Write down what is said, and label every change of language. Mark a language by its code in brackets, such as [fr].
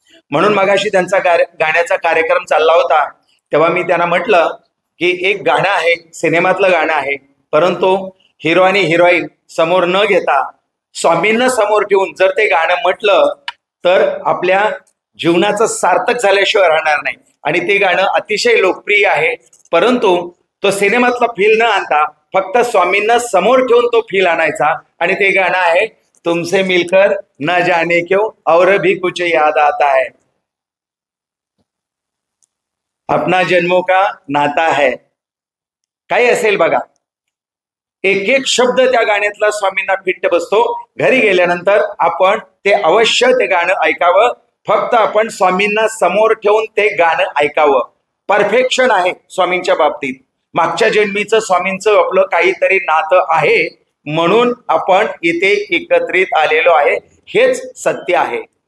[mr] म्हणून मगाशी त्यांचा गाण्याचा कार्यक्रम चालला होता तेव्हा मी त्यांना म्हटलं की एक गाणं आहे, सिनेमातलं गाणं आहे, परंतु हिरो आणि हिरोईन समोर न घेता स्वामींना समोर ठेवून जर ते गाणं म्हटलं तर आपल्या जीवनाचं सार्थक झाल्याशिवाय राहणार नाही. आणि ते गाणं अतिशय लोकप्रिय आहे, परंतु तो सिनेमातला फील न आणता फक्त स्वामींना समोर ठेवून तो फील आणायचा. आणि ते गाणं आहे, [hi] तुमसे मिलकर न जाने क्यों और भी कुछ याद आता है, अपना जन्मों का नाता है. [mr] काही असेल बघा, एक एक शब्द त्या गाण्यातला स्वामींना फिट्ट बसतो. घरी गेल्यानंतर आपण ते अवश्य ते गाणं ऐकावं, फक्त आपण स्वामींना समोर ठेवून ते गाणं ऐकावं. परफेक्शन आहे स्वामींच्या बाबतीत, मागच्या जन्मीचं स्वामींचं आपलं काहीतरी नातं आहे, म्हणून आपण इथे एकत्रित आलेलो आहे, हेच सत्य आहे.